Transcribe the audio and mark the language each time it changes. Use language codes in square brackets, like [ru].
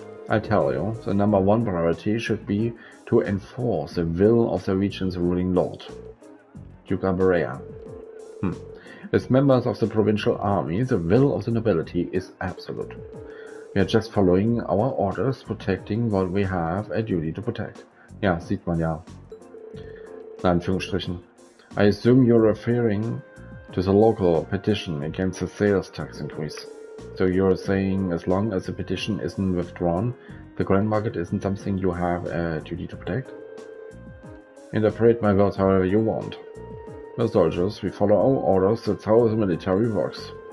[en] I tell you, the number one priority should be to enforce the will of the region's ruling lord, Duke Berea. As members of the provincial army, the will of the nobility is absolute. We are just following our orders, protecting what we have a duty to protect. [de] Ja, sieht man ja. In Anführungsstrichen. [en] I assume you're referring to the local petition against the sales tax increase. So you're saying as long as the petition isn't withdrawn, the grand market isn't something you have a duty to protect? Interpret my words however you want. We're soldiers, we follow our orders, that's how the military works.